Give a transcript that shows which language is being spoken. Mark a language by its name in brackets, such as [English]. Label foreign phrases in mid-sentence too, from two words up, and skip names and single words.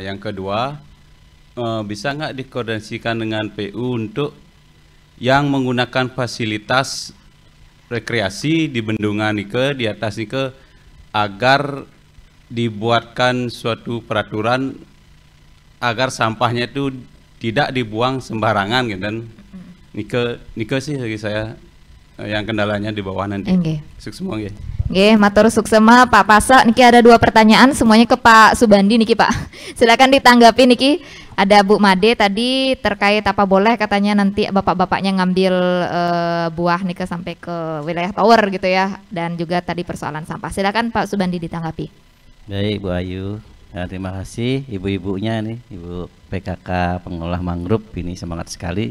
[Indonesian] Yang kedua, bisa nggak dikoordinasikan dengan PU untuk yang menggunakan fasilitas rekreasi di bendungan di atas agar dibuatkan suatu peraturan agar sampahnya itu tidak dibuang sembarangan gitu. Dan nike sih bagi saya yang kendalanya di bawah nanti. Sukses semua nggih. [Balinese] Nggih, matur suksema Pak Pasa. [Indonesian] Niki ada 2 pertanyaan semuanya ke Pak Subandi niki Pak. Silakan ditanggapi niki. Ada Bu Made tadi terkait apa boleh katanya nanti bapak-bapaknya ngambil buah niki sampai ke wilayah tower gitu ya, dan juga tadi persoalan sampah. Silakan Pak Subandi ditanggapi. Baik Bu Ayu, terima kasih ibu-ibunya nih, Ibu PKK pengolah mangrove ini semangat sekali.